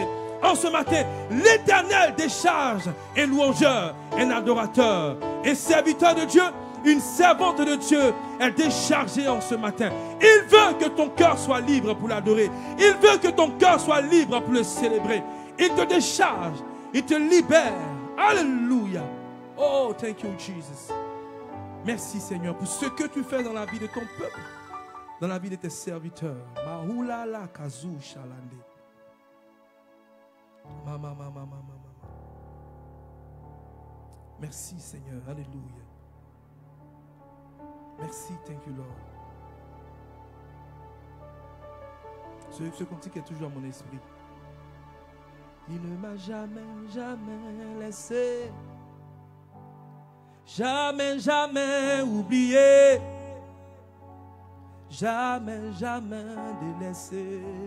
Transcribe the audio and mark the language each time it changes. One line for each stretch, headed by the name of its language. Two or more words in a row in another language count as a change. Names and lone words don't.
French: En ce matin, l'Éternel décharge un louangeur, un adorateur, un serviteur de Dieu, une servante de Dieu est déchargée en ce matin. Il veut que ton cœur soit libre pour l'adorer. Il veut que ton cœur soit libre pour le célébrer. Il te décharge, il te libère. Alléluia.
English: Oh, thank you, Jesus.
French: Merci, Seigneur, pour ce que tu fais dans la vie de ton peuple, dans la vie de tes serviteurs. Mahulala kazou shalande. Mama. Merci, Seigneur. Alléluia. Merci,
English: thank you, Lord.
French: Ce cantique est toujours à mon esprit. Il ne m'a jamais laissé, jamais oublié, jamais délaissé.